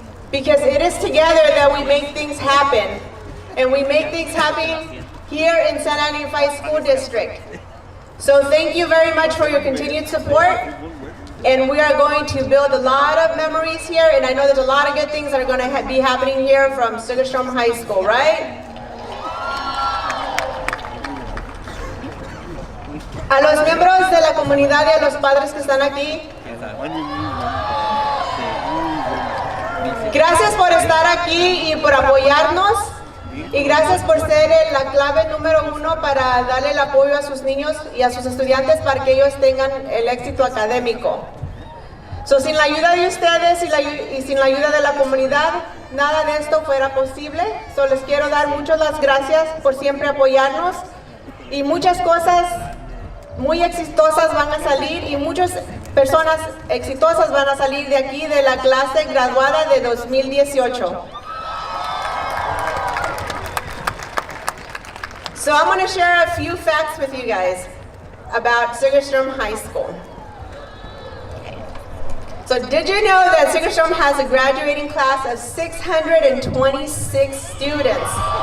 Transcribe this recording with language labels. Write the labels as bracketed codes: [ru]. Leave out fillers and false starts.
[en] Because it is together that we make things happen. And we make things happen here in Santa Ana Unified School District. So thank you very much for your continued support. And we are going to build a lot of memories here. And I know there's a lot of good things that are going to be happening here from Segerstrom High School, right? [es] A los miembros de la comunidad y a los padres que están aquí, gracias por estar aquí y por apoyarnos. Y gracias por ser la clave número 1 para darle el apoyo a sus niños y a sus estudiantes para que ellos tengan el éxito académico. Sin la ayuda de ustedes y sin la ayuda de la comunidad, nada de esto fuera posible. Les quiero dar muchas las gracias por siempre apoyarnos y muchas cosas muy exitosas van a salir y muchas personas exitosas van a salir de aquí de la clase graduada de 2018. [en] So I'm going to share a few facts with you guys about Segerstrom High School. So did you know that Segerstrom has a graduating class of 626 students?